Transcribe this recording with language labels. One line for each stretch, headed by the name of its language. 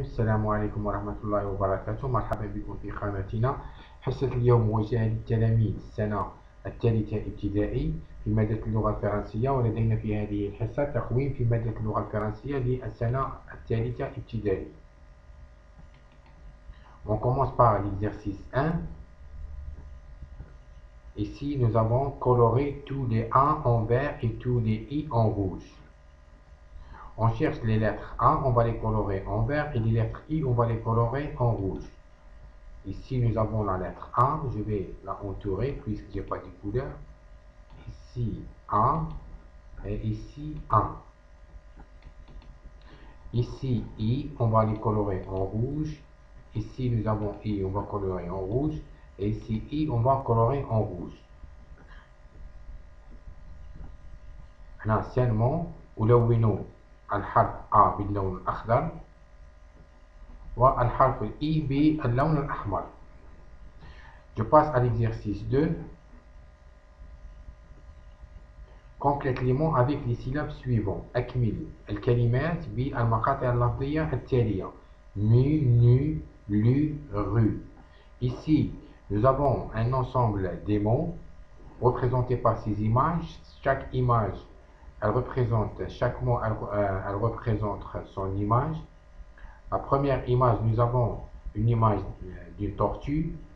Arabic: السلام عليكم ورحمة الله وبركاته. مرحبا بكم في قناتنا. حصة اليوم موجهة للتلاميذ السنة الثالثة ابتدائي في مادة اللغة الفرنسية، ولدينا في هذه الحصة تقويم في مادة اللغة الفرنسية للسنة الثالثة ابتدائي.
French: On commence par l'exercice 1. Ici, nous avons coloré tous les A en vert et tous les I en rouge. On cherche les lettres A, on va les colorer en vert, et les lettres I, on va les colorer en rouge. Ici, nous avons la lettre A, je vais la entourer puisque je n'ai pas de couleur. Ici, A, et ici, A. Ici, I, on va les colorer en rouge. Ici, nous avons I, on va colorer en rouge. Et ici, I, on va colorer en rouge.
Arabic: هنا سينمو ألون الحرف A باللون الأخضر والحرف I باللون الأحمر.
French: Je passe à l'exercice 2. Complète les mots avec les syllabes suivantes.
Arabic: أكمل الكلمات بالمقاطع اللفظية التالية.
French: Nu, nu, lu, rue. Ici, nous avons un ensemble des mots représentés par ces images. Chaque image, elle représente, chaque mot, elle représente son image. La première image, nous avons une image d'une tortue.